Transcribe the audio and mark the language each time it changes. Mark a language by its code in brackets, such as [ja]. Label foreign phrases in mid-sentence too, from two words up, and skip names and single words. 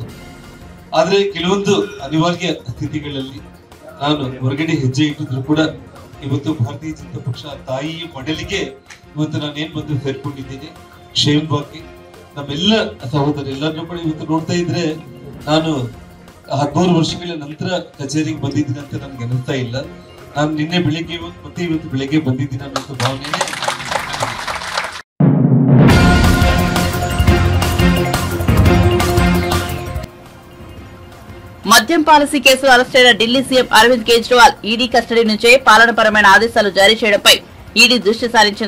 [kn] ಆದ್ರೆ ಕೆಲವೊಂದು ಅನಿವಾರ್ಯ ಸ್ಥಿತಿಗಳಲ್ಲಿ ನಾನು ಹೊರಗಡೆ ಹೆಜ್ಜೆ ಇಟ್ಟಿದ್ರು ಕೂಡ ಇವತ್ತು ಭಾರತೀಯ ಜನತಾ ಪಕ್ಷ ತಾಯಿಯ ಮಡಲಿಗೆ ಇವತ್ತು ನಾನೇನ್ ಬಂದು ಸೇರ್ಕೊಂಡಿದ್ದೀನಿ. ಕ್ಷೇಮವಾಗಿ ನಮ್ಮೆಲ್ಲ ಸಹೋದರೆಲ್ಲರೂ ಕೂಡ ಇವತ್ತು ನೋಡ್ತಾ ಇದ್ರೆ ನಾನು 13 ವರ್ಷಗಳ ನಂತರ ಕಚೇರಿಗೆ ಬಂದಿದ್ದೀನಿ ಅಂತ ನನ್ಗೆ ಅನಿಸ್ತಾ ಇಲ್ಲ. ನಾನು ನಿನ್ನೆ ಬೆಳಿಗ್ಗೆ ಮತ್ತೆ ಇವತ್ತು ಬೆಳಿಗ್ಗೆ ಬಂದಿದ್ದೀನಿ ಅನ್ನೋ ಭಾವನೆ. [te] మద్యం పాలసీ కేసులో అరెస్టైన ఢిల్లీ సీఎం అరవింద్ కేజ్రీవాల్ ఈడీ కస్టడీ నుంచే పాలనపరమైన ఆదేశాలు జారీ చేయడంపై ఈడీ దృష్టి సారించింది.